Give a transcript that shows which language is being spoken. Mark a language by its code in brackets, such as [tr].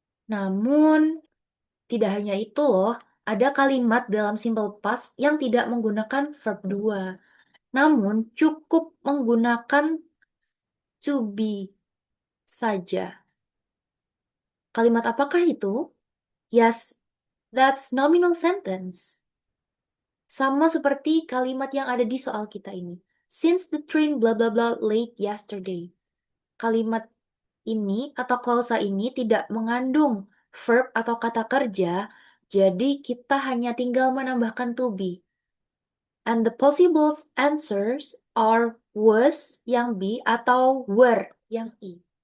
[id] Namun, tidak hanya itu loh, ada kalimat dalam simple past yang tidak menggunakan verb 2. Namun, cukup menggunakan to be saja. Kalimat apakah itu? [en] Yes, that's nominal sentence. [id] Sama seperti kalimat yang ada di soal kita ini. [en] Since the train blah blah blah late yesterday. [id] Kalimat ini atau klausa ini tidak mengandung verb atau kata kerja, jadi kita hanya tinggal menambahkan to be. [en] And the possible answers are was [id] yang B atau [en] were [id] yang I.